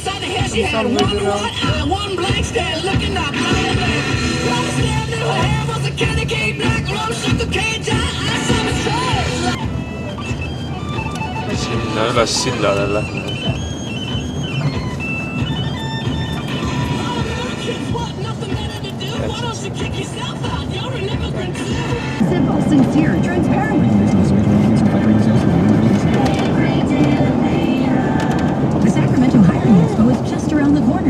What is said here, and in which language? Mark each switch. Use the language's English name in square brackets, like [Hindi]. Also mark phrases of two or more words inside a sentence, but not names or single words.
[Russian] Сам выбирал. [Estonian] Sinna üles sillale lähme. [English] Simple, sincere, transparent. The Sacramento Hiring Expo is just around the corner.